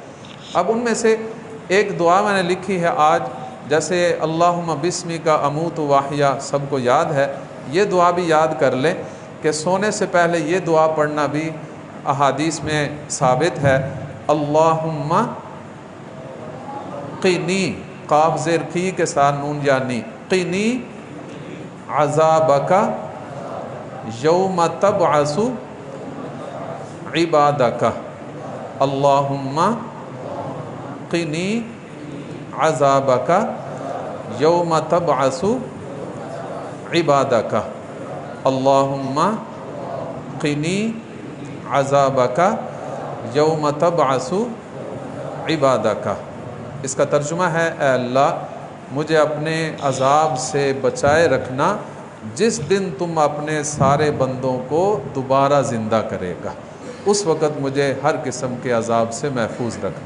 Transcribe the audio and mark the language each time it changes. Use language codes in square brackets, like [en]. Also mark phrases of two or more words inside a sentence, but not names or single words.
[ur] اب ان میں سے ایک دعا میں نے لکھی ہے آج، جیسے [ar] اللہم بسمک اموت و احیا [ur] سب کو یاد ہے، یہ دعا بھی یاد کر لیں کہ سونے سے پہلے یہ دعا پڑھنا بھی احادیث میں ثابت ہے، اللہم قنی، قاف زیر کی کے ساتھ نون جانی، [ar] قنی عذابک یوم تبعث عبادک، اللہم قنی عذابک یوم تبعث عبادک، اللہم قنی عذابک یوم تبعث عبادک۔ [ur] اس کا ترجمہ ہے، اے اللہ مجھے اپنے عذاب سے بچائے رکھنا جس دن تم اپنے سارے بندوں کو دوبارہ زندہ کرے گا، اس وقت مجھے ہر قسم کے عذاب سے محفوظ رکھنا۔